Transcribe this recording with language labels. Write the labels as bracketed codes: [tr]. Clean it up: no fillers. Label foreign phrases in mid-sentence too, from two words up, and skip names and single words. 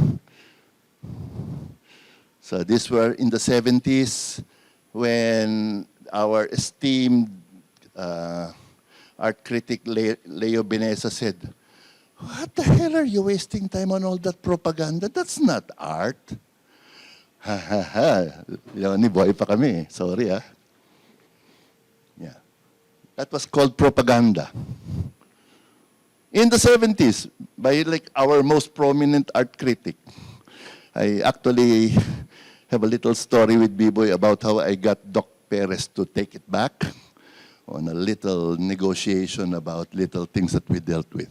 [en] So these were in the 70s when our esteemed art critic Leo Benesa said, "What the hell are you wasting time on all that propaganda? That's not art." Ha ha ha. [tl] Ni boy pa kami. [en] Sorry ah. Yeah. That was called propaganda. In the 70s, by like our most prominent art critic. I actually have a little story with B-Boy about how I got Doc Perez to take it back on a little negotiation about little things that we dealt with.